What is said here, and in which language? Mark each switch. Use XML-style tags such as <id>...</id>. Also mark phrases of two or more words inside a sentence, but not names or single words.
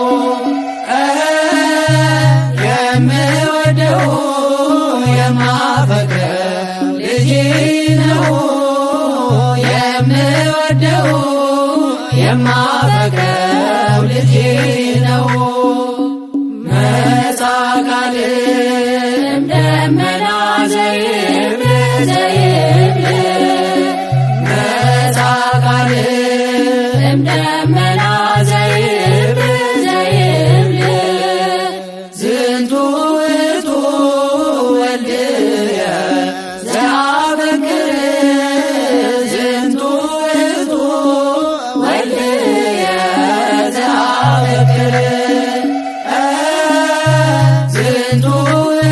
<am>የምወደው የማፈቅረው ልጄ ነው የምወደው የማፈቅረው ልጄ ነው</am> <gez>መጻ ቃልም ደመና ዘይብል ዘይብል መጻ ቃልም ደመና ዘይብል ዘይብል ዝንቱ ውእቱ ወልድየ ዘአፈቅር ዝንቱ ውእቱ ወልድየ ዘአፈቅር ዝንቱ</gez>